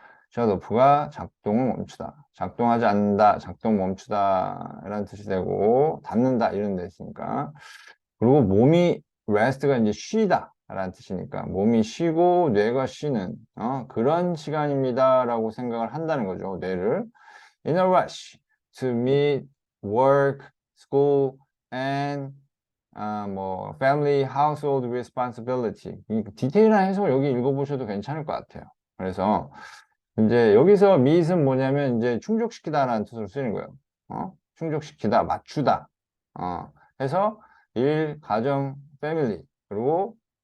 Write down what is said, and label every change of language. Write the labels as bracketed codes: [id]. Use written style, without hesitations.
[ko] 셧오프가 작동을 멈추다. 작동하지 않는다. 작동 멈추다. 이런 뜻이 되고, 닫는다. 이런 데 있으니까. 그리고 몸이, rest가 이제 쉬다. 라는 뜻이니까. 몸이 쉬고, 뇌가 쉬는, 그런 시간입니다. 라고 생각을 한다는 거죠. 뇌를. [en] In a rush to meet work, school, and 뭐 family, household responsibility. [ko] 이 디테일한 해석 여기 읽어보셔도 괜찮을 것 같아요. 그래서 이제 여기서 meet은 뭐냐면 이제 충족시키다라는 뜻으로 쓰이는 거예요. 충족시키다, 맞추다. 해서 일, 가정, 패밀리 그리고